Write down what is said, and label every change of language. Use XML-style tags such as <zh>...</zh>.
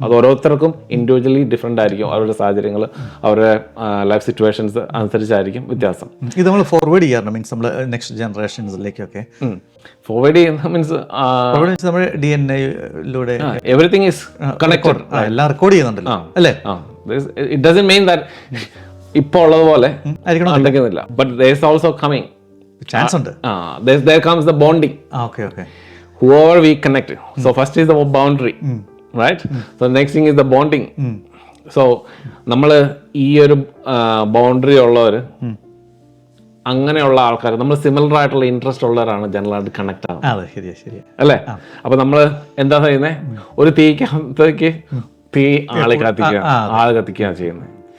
<ml>അത് ഓരോരുത്തർക്കും individually different ആയിരിക്കും. അവരുടെ സാഹചര്യങ്ങൾ, അവരുടെ ലൈഫ് സിറ്റുവേഷൻസ് അനുസരിച്ചായിരിക്കും വ്യത്യാസം. ഇത് നമ്മൾ ഫോർവേഡ് ചെയ്യാറുണ്ട്, മീൻസ് നമ്മൾ നെക്സ്റ്റ് ജനറേഷൻസിലേക്കൊക്കെ ഫോർവേഡ് ചെയ്യുന്ന മീൻസ് നമ്മുടെ DNA-യിലൂടെ</ml> <en>everything is connected,</en> <ml>എല്ലാം റെക്കോർഡ് ചെയ്യുന്നുണ്ടല്ലോ അല്ലേ?</ml> <en>it doesn't mean that</en> <ml>ഇപ്പോൾ ഉള്ളതുപോലെ ആയിരിക്കണമെന്നില്ല.</ml> <en>but there is also coming</en> <ml>chance ഉണ്ട്.</ml> <en>There comes the bonding. Okay. Whoever we connect. So first is the boundary, right? So next thing is the bonding.</en> <ml>So നമ്മൾ ഈ ഒരു boundary ഉള്ളവർ, അങ്ങനെയുള്ള ആൾക്കാർ, നമ്മൾ സിമിലർ ആയിട്ടുള്ള ഇൻട്രസ്റ്റ് ഉള്ളവരാണ് ജനറലായിട്ട് കണക്ട് ആവുന്നത്, അല്ലേ? അപ്പൊ നമ്മൾ എന്താ ചെയ്യുന്നത്? ഒരു തീക്കകത്തേക്ക് ആളെ കത്തിക്കുകയാണ് ചെയ്യുന്നത്.</ml>